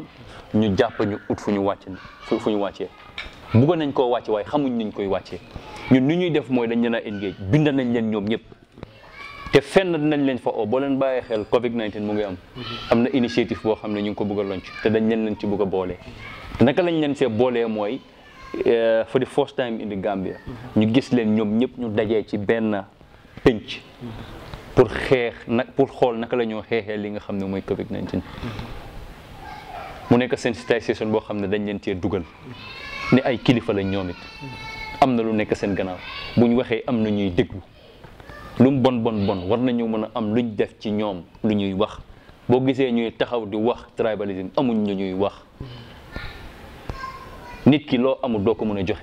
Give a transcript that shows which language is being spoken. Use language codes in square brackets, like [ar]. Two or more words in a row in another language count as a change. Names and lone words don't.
[wo] ñu jàpp ñu ut fu ñu wàccee buggoon nañ koo wàcce waaye xamuñ nañ koy wàccee ñun nu ñuy def mooy dañ leen a engage bind nañ leen ñoom ñëpp te fenn nañ leen fa boo leen bàyyee xel Covid-19 mu ngi am na initiative boo xam ne ñu ngi ko bëgg a lonc te dañ leen ci bëgg a boole naka lañ leen see boolee mooy [en] for the first time in the Gambia [wo] ñu gis leen ñoom ñëpp ñu dajee ci benn pénc pour xool naka la ñoo xeexee li nga xam ne mooy Covid-19 mu nekk sensitisation boo xam ne dañ leen cee dugal ne ay kilifa lañ ñoom it am na lu nekk seen gannaaw bu ñu waxee am na ñuy déglu lu mu bon war nañu mën a am luñ def ci ñoom lu ñuy wax boo gisee ñuy taxaw di wax tribalism amuñ ñu ñuy wax nit ki loo amul doo ko mën a joxe.